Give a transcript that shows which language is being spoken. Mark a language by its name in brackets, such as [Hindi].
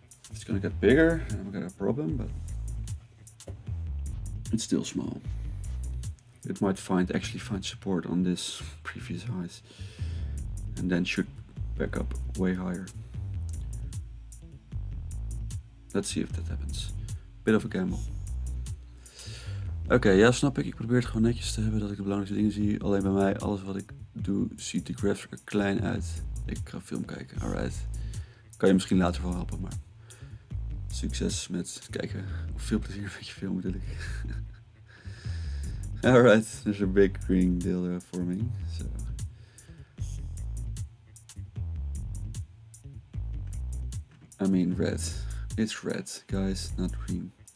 [English] It's gonna get bigger and I'm gonna have a problem, but it's still small. It might actually find support on this previous highs and then should back up way higher. Let's see if that happens. Bit of a gamble. [Dutch] Oké, ja, snap ik. Ik probeer het gewoon netjes te hebben dat ik de belangrijkste dingen zie. Alleen bij mij, alles wat ik doe, ziet de graphs er klein uit. Ik ga film kijken, alright. Kan je misschien later wel helpen, maar succes met kijken. Of veel plezier met je film bedoel ik. [English] Alright, there's a big green deal forming. So. I mean red. It's red, guys, not green.